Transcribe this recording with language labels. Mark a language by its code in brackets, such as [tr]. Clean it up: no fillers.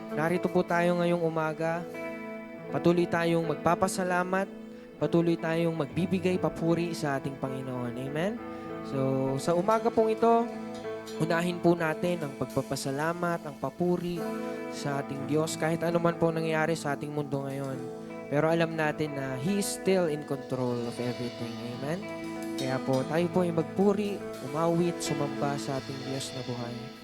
[tl] Narito po tayo ngayong umaga. Patuloy tayong magpapasalamat, patuloy tayong magbibigay papuri sa ating Panginoon. Amen? So, sa umaga pong ito, unahin po natin ang pagpapasalamat, ang papuri sa ating Diyos, kahit ano man po nangyayari sa ating mundo ngayon. Pero alam natin na [en] He is still in control of everything. Amen? [tl] Kaya po, tayo po ay magpuri, umawit, sumamba sa ating Diyos na buhay.